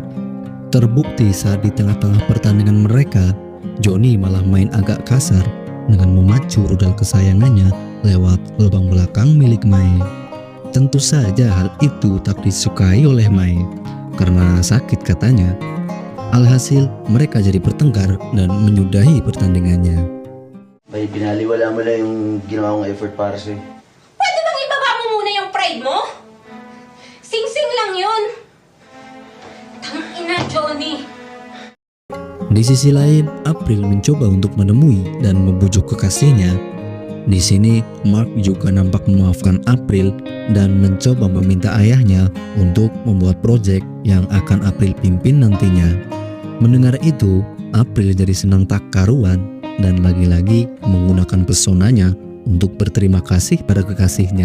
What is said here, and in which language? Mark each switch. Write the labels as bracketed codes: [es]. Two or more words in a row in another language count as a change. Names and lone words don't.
[id] Terbukti saat di tengah-tengah pertandingan mereka, Johnny malah main agak kasar dengan memacu rudal kesayangannya lewat lubang belakang milik Mai. Tentu saja hal itu tak disukai oleh Mai karena sakit katanya. Alhasil mereka jadi bertengkar dan menyudahi pertandingannya. [tl] Bay, binaliwala mo lang yung ginawa kong effort para sa'yo. Pwede bang ibaba mo muna yung pride mo? Sing-sing lang yun. Tangina, Johnny. [id] Di sisi lain, April mencoba untuk menemui dan membujuk kekasihnya. Di sini, Mark juga nampak memaafkan April dan mencoba meminta ayahnya untuk membuat proyek yang akan April pimpin nantinya. Mendengar itu, April jadi senang tak karuan dan lagi-lagi menggunakan pesonanya untuk berterima kasih pada kekasihnya.